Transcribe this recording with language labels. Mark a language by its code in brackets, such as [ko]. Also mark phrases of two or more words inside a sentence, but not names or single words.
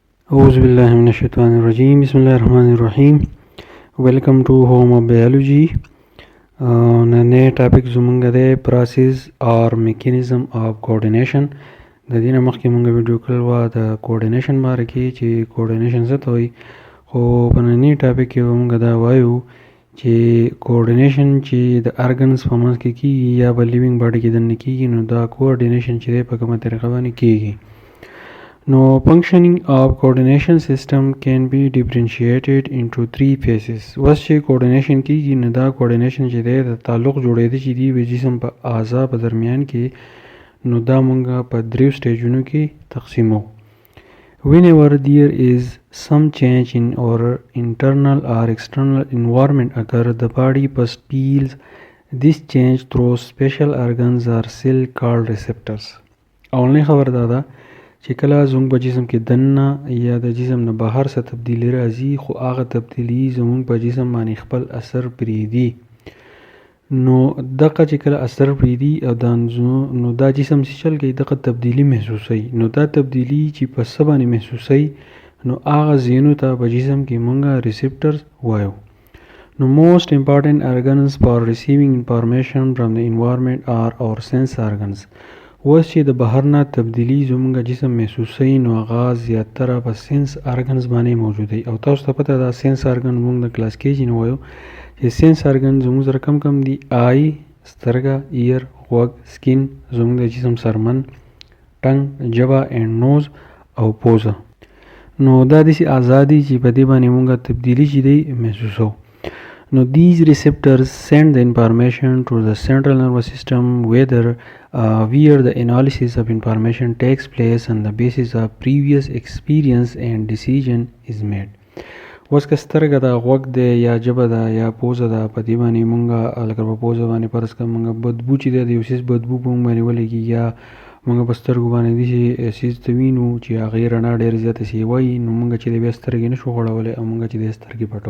[ar] أعوذ بالله من الشيطان الرجيم. بسم الله الرحمن الرحیم. [en] welcome to home of biology. [ps] نن ټاپک زمونږ د [en] process or mechanism of coordination. [ps] د دې نه مخکې مونږ ویډیو کړل و د کوارډینیشن باره کې چې کوارډینیشن څه ته وایي، خو په ننني ټاپک کې به مونږ دا وایو چې کوارډینیشن چې د ارګنز په منځ کې کیږي یا به [en] living body [ps] کې دننه کیږي، نو دا کوارډینیشن چې دی په کومه طریقه باندې کیږي. [en] Now, functioning of coordination system can be differentiated into three phases. [ps] وس چې coordination کیږي نو دا coordination چې دی د تعلق جوړېده چې دی د جسم په اعضاء په درمیان کې، نو دا مونږ په دریو سټیجونو کې تقسیمو. [en] Whenever there is some change in our internal or external environment occur, the body first feels this change through special organs or cell called receptors. [ps] اولنی خبر دا ده چې کله زموږ په جسم کې دننه یا د جسم نه بهر څه تبدیلی راځي، خو هغه تبدیلی زموږ په جسم باندې خپل اثر پرېږدي. نو دغه چې کله اثر پرېږدي او نو دا جسم چې چل کوي دغه تبدیلی محسوسوي. نو دا تبدیلی چې په څه باندې محسوسوي، نو هغه ځایونو ته په جسم کې مونږ ریسپټرز وایو. نو [en] most important organs for receiving information from the environment are our sense organs. [ps] اوس چې د بهر نه تبدیلی زموږ جسم محسوسوي، نو هغه زیاتره په [en] sense organs [ps] باندې موجود دی. او تاسو ته پته ده [en] sense organ [ps] موږ د کلاس کې نه وایو چې [en] sense organ [ps] زموږ سره کم دي: آی، سترګه، ایر، غوږ، سکین، زموږ د جسم سرمن، ټنګ، ژبه [en] and nose [ps] او پوزه. نو دا داسې اعضاء دي چې په دې باندې موږ تبدیلی چې دی محسوسو. [en] Now these receptors send the information to the central nervous system where the analysis of information takes place on the basis of previous experience and decision is made. [ps] اوس که سترګه ده، غوږ دی، یا ژبه ده، یا پوزه ده، په دې باندې مونږ لکه په پوزه باندې فرض کړه مونږ بدبو چې دی د یو څیز بدبو په مونږ باندې ولګي، یا مونږ په سترګو باندې داسې څیز ته وینو چې هغې رڼا ډېره زیاته سي وایي، نو مونږ چې دی بیا سترګې نه شو غړولی او مونږ چې دی سترګې پټو.